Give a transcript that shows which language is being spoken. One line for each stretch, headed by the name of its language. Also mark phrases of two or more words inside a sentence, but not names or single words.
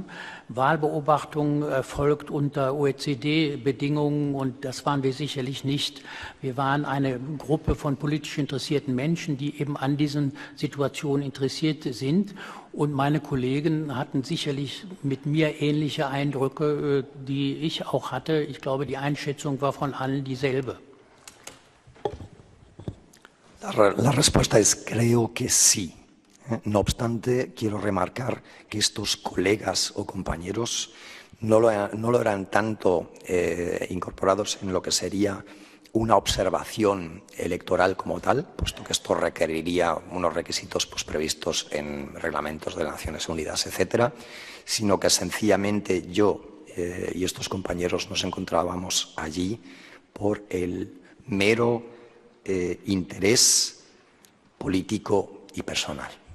German: Wahlbeobachtung erfolgt unter OECD-Bedingungen und das waren wir sicherlich nicht. Wir waren eine Gruppe von politisch interessierten Menschen, die eben an diesen Situationen interessiert sind. Und meine Kollegen hatten sicherlich mit mir ähnliche Eindrücke, die ich auch hatte. Ich glaube, die Einschätzung war von allen dieselbe.
Spanish: La respuesta es creo que sí. No obstante, quiero remarcar que estos colegas o compañeros no lo eran tanto incorporados en lo que sería una observación electoral como tal, puesto que esto requeriría unos requisitos pues, previstos en reglamentos de las Naciones Unidas, etcétera, sino que sencillamente yo y estos compañeros nos encontrábamos allí por el mero interés político y personal.